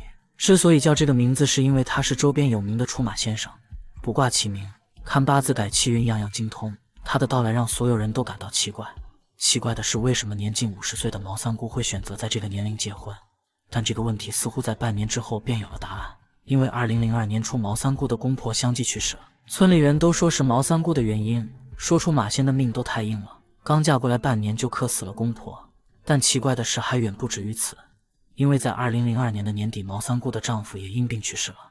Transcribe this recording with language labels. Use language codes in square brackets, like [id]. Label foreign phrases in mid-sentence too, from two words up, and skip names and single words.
[zh] 之所以叫這個名字，是因為她是周邊有名的出馬先生，卜卦起名，看八字改氣運，樣樣精通。她的到來讓所有人都感到奇怪。奇怪的是，為什麼年近50歲的毛三姑會選擇在這個年齡結婚？但這個問題似乎在半年之後便有了答案。因為2002年初，毛三姑的公婆相繼去世了，村裡人都說是毛三姑的原因，說出馬仙的命都太硬了，剛嫁過來半年就克死了公婆。但奇怪的是還遠不止於此，因為在2002年的年底，毛三姑的丈夫也因病去世了。